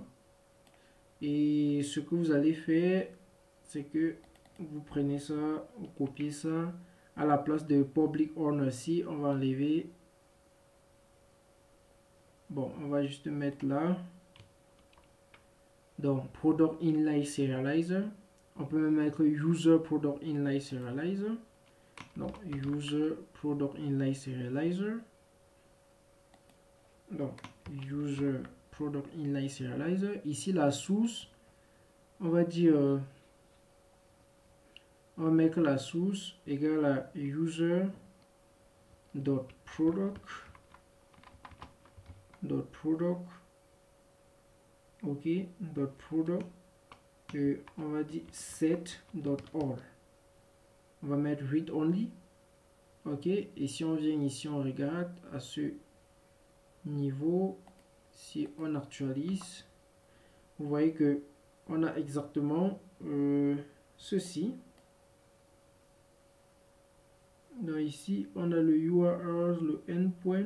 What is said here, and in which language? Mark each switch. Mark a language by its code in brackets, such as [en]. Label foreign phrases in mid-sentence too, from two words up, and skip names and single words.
[fr] Et ce que vous allez faire, c'est que vous prenez ça, vous copiez ça, à la place de [en] public owner [fr] ci, on va enlever. Bon, on va juste mettre là. Donc, [en] product inline serializer. [fr] On peut même mettre [en] user product inline serializer. Donc, user product inline serializer. Donc, user product inline serializer. [fr] Ici, la source, on va dire, on va mettre la source égale à user.product, ok, .product, et on va dire set.all. On va mettre [en] read only, [fr] ok, et si on vient ici, on regarde à ce niveau, si on actualise, vous voyez que on a exactement ceci. Donc ici, on a le URL, le endpoint.